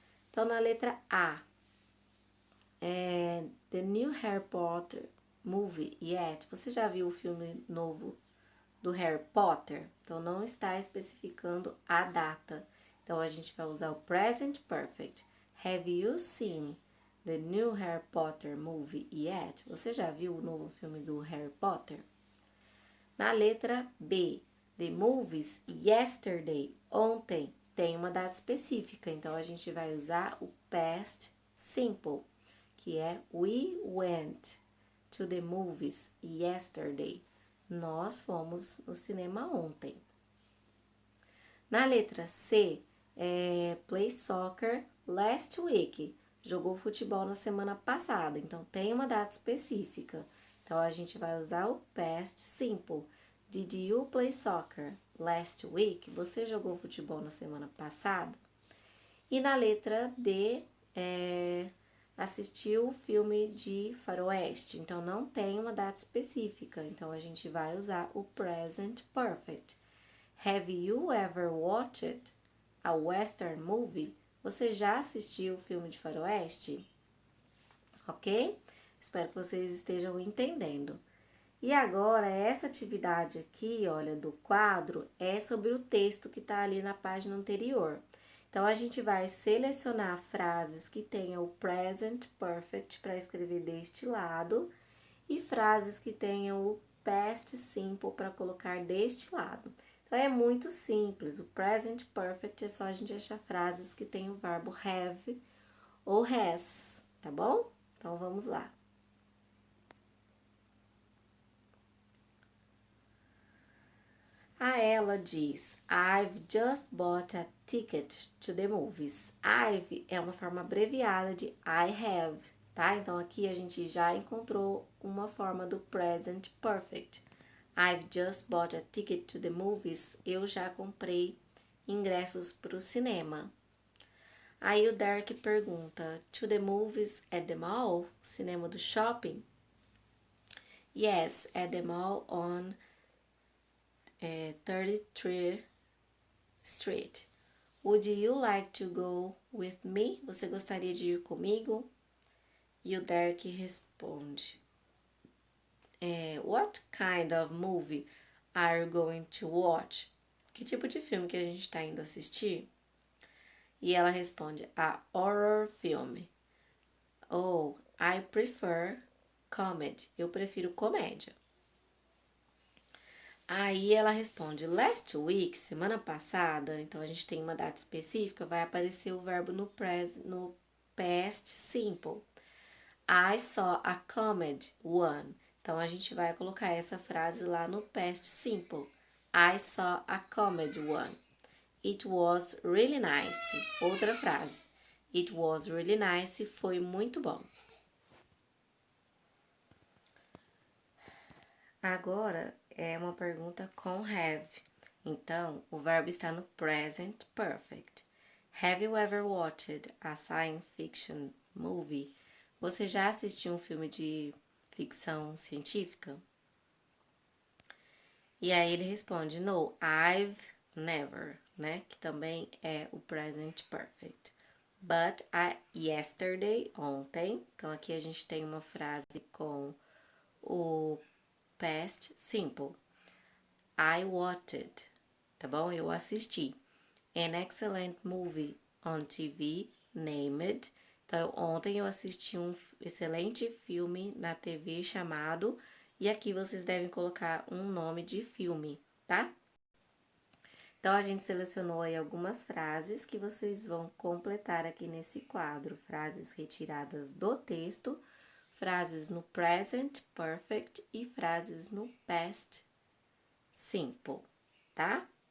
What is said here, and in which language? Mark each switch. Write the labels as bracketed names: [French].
[Portuguese] Então, na letra A, [English] The New Harry Potter Movie Yet. [Portuguese] Você já viu o filme novo do Harry Potter? Então, não está especificando a data. Então, a gente vai usar o present perfect. [English] Have you seen the new Harry Potter movie yet? [Portuguese] Você já viu o novo filme do Harry Potter? Na letra B, [English] the movies yesterday, [Portuguese] ontem, tem uma data específica. Então, a gente vai usar o past simple, que é [English] we went to the movies yesterday? [Portuguese] Nós fomos no cinema ontem. Na letra C, [English] play soccer last week. [Portuguese] Jogou futebol na semana passada, então tem uma data específica. Então, a gente vai usar o past simple. [English] Did you play soccer last week? [Portuguese] Você jogou futebol na semana passada? E na letra D, assistiu o filme de faroeste. Então, não tem uma data específica. Então, a gente vai usar o present perfect. [English] Have you ever watched a western movie? [Portuguese] Você já assistiu o filme de faroeste? Ok? Espero que vocês estejam entendendo. E agora, essa atividade aqui, olha, do quadro, é sobre o texto que está ali na página anterior. Então, a gente vai selecionar frases que tenham o present perfect para escrever deste lado e frases que tenham o past simple para colocar deste lado. Então, é muito simples. O present perfect é só a gente achar frases que têm o verbo have ou has, tá bom? Então, vamos lá. A ela diz, [English] I've just bought a ticket to the movies. [Portuguese] I've é uma forma abreviada de I have, tá? Então, aqui a gente já encontrou uma forma do present perfect. [English] I've just bought a ticket to the movies. [Portuguese] Eu já comprei ingressos para o cinema. Aí o Derek pergunta, [English] to the movies at the mall? [Portuguese] Cinema do shopping? [English] Yes, at the mall on 33rd Street. Would you like to go with me? [Portuguese] Você gostaria de ir comigo? E o Derek responde, [English] what kind of movie are you going to watch? [Portuguese] Que tipo de filme que a gente está indo assistir? E ela responde, [English] a horror film. Oh, I prefer comedy. [Portuguese] Eu prefiro comédia. Aí ela responde, [English] last week, [Portuguese] semana passada, então a gente tem uma data específica, vai aparecer o verbo no past simple. [English] I saw a comedy one. [Portuguese] Então a gente vai colocar essa frase lá no past simple. [English] I saw a comedy one. It was really nice. [Portuguese] Outra frase. [English] It was really nice. [Portuguese] Foi muito bom. Agora é uma pergunta com have. Então, o verbo está no present perfect. [English] Have you ever watched a science fiction movie? [Portuguese] Você já assistiu um filme de ficção científica? E aí ele responde, [English] no, I've never, [Portuguese] né? Que também é o present perfect. [English] But yesterday, [Portuguese] ontem. Então, aqui a gente tem uma frase com o past simple. [English] I watched, [Portuguese] tá bom? Eu assisti. [English] An excellent movie on TV named. [Portuguese] Então, ontem eu assisti um excelente filme na TV chamado. E aqui vocês devem colocar um nome de filme, tá? Então, a gente selecionou aí algumas frases que vocês vão completar aqui nesse quadro. Frases retiradas do texto, frases no present perfect e frases no past simple, tá?